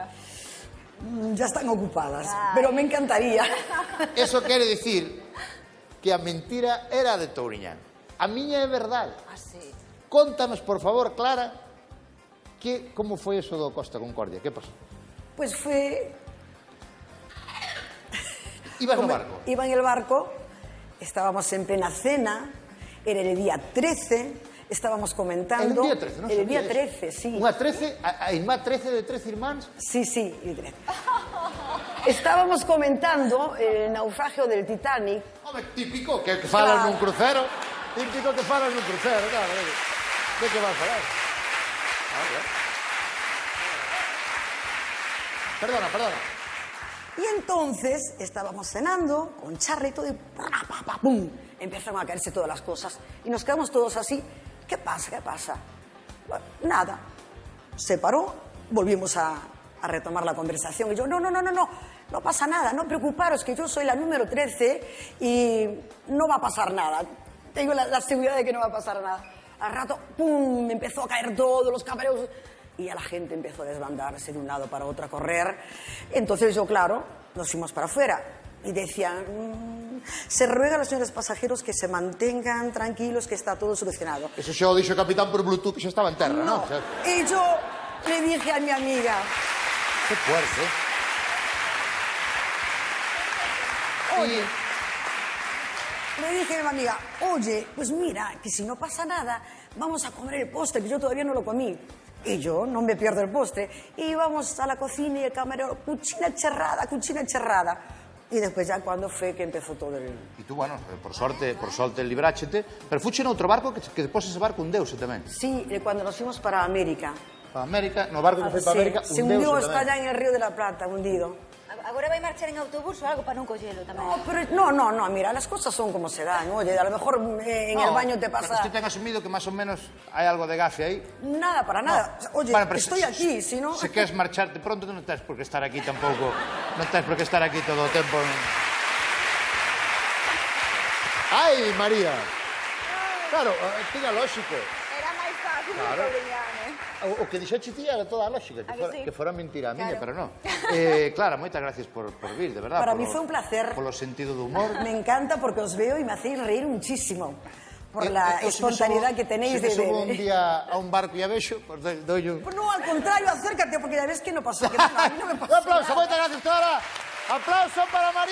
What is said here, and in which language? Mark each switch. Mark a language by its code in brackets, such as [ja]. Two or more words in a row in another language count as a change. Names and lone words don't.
[es] Ya están ocupadas, pero me encantaría. [gl] Eso quere dicir que a mentira era de Touriñán. A miña é verdade. [es] Ah, sí. [gl] Contanos, por favor, Clara, como foi eso do Costa Concordia? Que pasou? [es] Pues fue... [gl] Ibas no barco? [es] Iba en el barco, estábamos en plena cena, era el día 13, estábamos comentando... El día 13, non? El día 13, sí. [gl] Unha 13, a irmá 13 de 13 irmáns? [es] Sí, sí, el 13. Estábamos comentando el naufragio del Titanic. [gl] Home, típico que falan Claro. nun crucero. Típico que falan nun crucero, claro. De que vas a falar? Perdona. [es] Y entonces estábamos cenando con Charlie y todo y ¡pum! Empezaron a caerse todas las cosas. Y nos quedamos todos así. ¿Qué pasa? Bueno, nada. Se paró, volvimos a retomar la conversación. Y yo, no pasa nada, no preocuparos, que yo soy la número 13 y no va a pasar nada. Tengo la seguridad de que no va a pasar nada. Al rato, ¡pum!, me empezó a caer todo, los camareros... Y ya la gente empezó a desbandarse de un lado para otro, a correr. Entonces yo, claro, nos fuimos para afuera. Y decían, se ruega a los señores pasajeros que se mantengan tranquilos, que está todo solucionado. [gl] Eso xa o dixo o capitán por Bluetooth que xa estaba en terra, non? [es] Y yo le dije a mi amiga, Que fuerte. oye, le dije a mi amiga, oye, pues mira, que si no pasa nada, vamos a comer el postre, que yo todavía no lo comí. Y yo no me pierdo el postre. Y íbamos a la cocina y el camarero, cucina cerrada. Y después ya cuando fue que empezó todo el... [gl] E tú, bueno, por sorte libráchete, pero fuche noutro barco que despois ese barco hundeuse tamén. [es] Sí, cuando nos fuimos para América. [gl] Para América, no barco que foi para [es] Sí, América, se hundió, [gl] hundeuse está tamén. [es] ya en el Río de la Plata, hundido. [gl] Agora vai marchar en autobús ou algo para non collelo tamén? [es] No, mira, las cosas son como se dan. Oye, a lo mejor en el baño te pasa... [gl] Pero usted ten asumido que más o menos hai algo de gafe aí. [es] Nada, para nada. Oye, Bueno, pero estoy aquí, si no... [gl] Se queres marcharte pronto, non tens por que estar aquí tampouco. Non tens por que estar aquí todo o tempo. Ai, María. Claro, tiña lógico. Era máis fácil Claro. Touriñán, O que dixeche ti era toda a lógica, que fora mentira a miña, Claro. pero non. Clara, moitas gracias por vir, [es] de verdad. Para mí fue un placer. [gl] Polo sentido do humor. [es] Me encanta porque os veo y me hacéis reír muchísimo. Por la espontaneidad que tenéis de... de... Si me subo un día a un barco y a vexo, pues doy un... Pues no, al contrario, acércate, porque ya ves que no pasó. Que no, a mí no me pasó [gl] Un aplauso, [es] nada. [gl] moitas gracias, Clara.